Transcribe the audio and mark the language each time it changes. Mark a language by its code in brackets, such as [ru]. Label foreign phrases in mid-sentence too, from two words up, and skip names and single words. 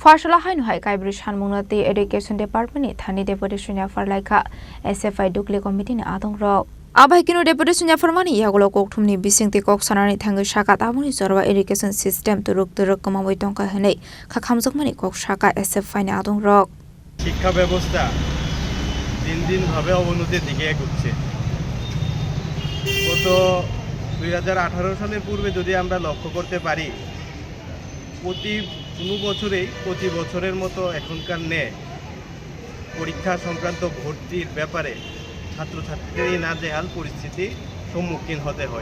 [trp] Khwashala hainu hai Kaibri Shanmunati Education Department Thani Deputation Farlaika SFI Dukli Committee ni Adong Ro. Abhaikino Deputation Farmani Yagolo Koktumni Bisingti Kok Sanani Tangu Shaka Amuni Zorwa [en] Education System [trp] Turuk Kamawai Tonka Hene Kakamzokmani Kok Shaka SFI ni Adong Ro. [bn] শিক্ষা ব্যবস্থা দিন দিন ভাবে অবনতির দিকে এগোচ্ছে। গত 2018 সালের পূর্বে যদি আমরা লক্ষ্য করতে পারি প্রতি বছরের মতো এখনকার ন্যায় পরীক্ষা সংক্রান্ত ভর্তির ব্যাপারে ছাত্রছাত্রীদের নাজেহাল পরিস্থিতি সম্মুখীন হতে হয়।